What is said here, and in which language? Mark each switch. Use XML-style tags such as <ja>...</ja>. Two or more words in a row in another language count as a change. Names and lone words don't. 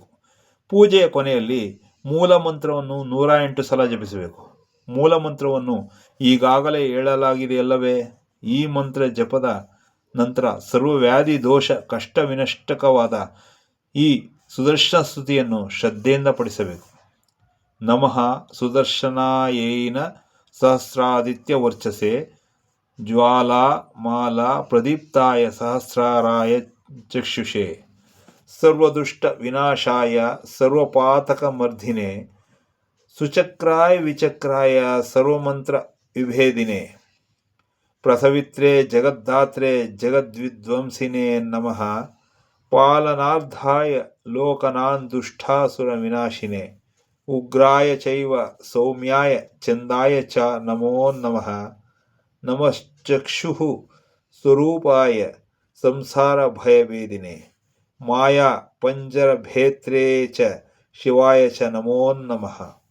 <kn>ಪೂಜೆಯ ಕೊನೆಯಲ್ಲಿ ಮೂಲ ಮಂತ್ರವನ್ನು 108 ಸಲ ಜಪಿಸಬೇಕು. ಮೂಲ ಮಂತ್ರವನ್ನು ಈಗಾಗಲೇ ಹೇಳಲಾಗಿದೆಯಲ್ಲವೇ? ಈ ಮಂತ್ರ ಜಪದ ನಂತರ ಸರ್ವವ್ಯಾಧಿ ದೋಷ ಕಷ್ಟ ವಿನಷ್ಟಕವಾದ ಈ ಸುದರ್ಶನ ಸ್ತುತಿಯನ್ನು ಶ್ರದ್ಧೆಯಿಂದ ಪಠಿಸಬೇಕು.</kn> <sa>ನಮಃ ಸುದರ್ಶನಾಯೇನ ಸಹಸ್ರಾದಿತ್ಯ ವರ್ಚಸೆ ಜ್ವಾಲಾ ಮಾಲಾ ಪ್ರದೀಪ್ತಾಯ ಸಹಸ್ರಾರಾಯ ಚಕ್ಷುಷೆ ಸರ್ವದುಷ್ಟ ವಿನಾಶಾಯ ಸರ್ವಪಾತಕ ಮರ್ಧಿನೆ ಸುಚಕ್ರಾಯ ವಿಚಕ್ರಾಯ ಸರ್ವಮಂತ್ರ ವಿಭೇದಿನೆ ಪ್ರಸವಿತ್ರೆ ಜಗದ್ದಾತ್ರೆ ಜಗದ್ವಿಧ್ವಂಸಿನೇ ನಮಃ ಪಾಲನಾರ್ಧಾಯ ಲೋಕನಾನ್ ದುಷ್ಟಾಸುರ ವಿನಾಶಿನೇ ಉಗ್ರಾಯ ಚೈವ ಸೌಮ್ಯಾಯ ಚಂದಾಯ ಚ ನಮೋ ನಮಃ ನಮಶ್ಚಕ್ಷುಃ ಸ್ವರೂಪಾಯ ಸಂಸಾರ ಭಯಭೇದಿನೇ ಮಾಯಾ ಪಂಜರಭೇತ್ರೇ ಚ ಶಿವಾಯ ಚ ನಮೋ ನಮಃ</sa>